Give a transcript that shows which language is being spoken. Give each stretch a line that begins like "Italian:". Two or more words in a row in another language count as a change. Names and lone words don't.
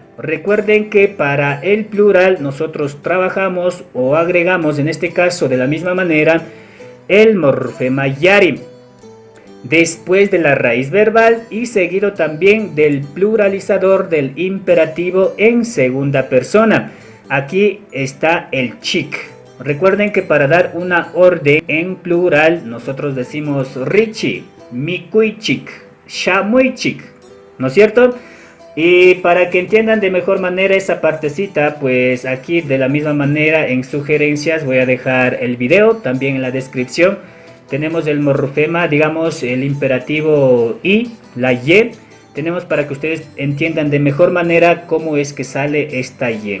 Spanish: Recuerden que para el plural nosotros trabajamos o agregamos, en este caso de la misma manera, el morfema yari después de la raíz verbal y seguido también del pluralizador del imperativo en segunda persona. Aquí está el chik. Recuerden que para dar una orden en plural nosotros decimos
Quechua: richi, mikuichik, shamuichik,
Spanish: ¿no es cierto? Y para que entiendan de mejor manera esa partecita, pues aquí de la misma manera en sugerencias voy a dejar el video, también en la descripción. Tenemos el morfema, digamos el imperativo y, la y. Tenemos para que ustedes entiendan de mejor manera cómo es que sale esta y.